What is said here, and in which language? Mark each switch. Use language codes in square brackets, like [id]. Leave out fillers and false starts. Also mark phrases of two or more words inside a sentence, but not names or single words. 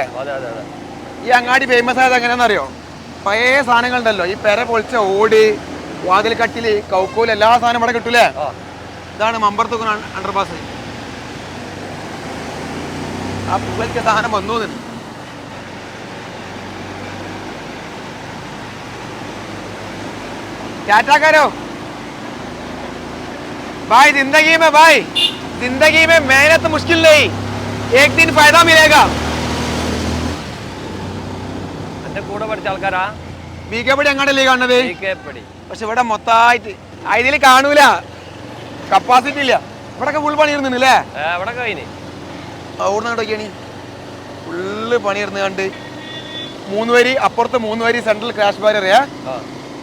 [ml] ഈ അങ്ങാടി ഫേമസ് ആയത് എങ്ങനെയാണെന്നറിയോ? പഴയ സാധനങ്ങളുണ്ടല്ലോ, ഈ പെര പൊളിച്ച ഓട്, വാതിൽ കട്ടില്, കൗക്കോല്, എല്ലാ സാധനം ഇവിടെ കിട്ടൂലേ. ഇതാണ് മമ്പറത്തുക്കുന്ന അണ്ടർപാസ്. ആ പുള്ളിക്ക് സാധനം വന്നു. [hi] ടാറ്റാക്കാരോ भाई, जिंदगी में मेहनत मुश्किल नहीं, एक दिन फायदा मिलेगा. [ml] എന്റെ കൂടെ പഠിച്ച ആൾക്കാരാ ബികെപടി അങ്ങോട്ടല്ലേ കാണുന്നത്. പക്ഷെ ഇവിടെ മൊത്തമായിട്ട് ഇതിൽ കാണൂല, കപ്പാസിറ്റി ഇല്ല. ഇവിടെ ഫുൾ പണി ഇരുന്നുണ്ടല്ലേ. അവിടുന്ന് ഫുള്ള് പണി ഇരുന്ന് കണ്ട് 3 വരി അപ്പുറത്ത് 3 വരി സെൻട്രൽ ക്രാഷ് ബാരിയർ.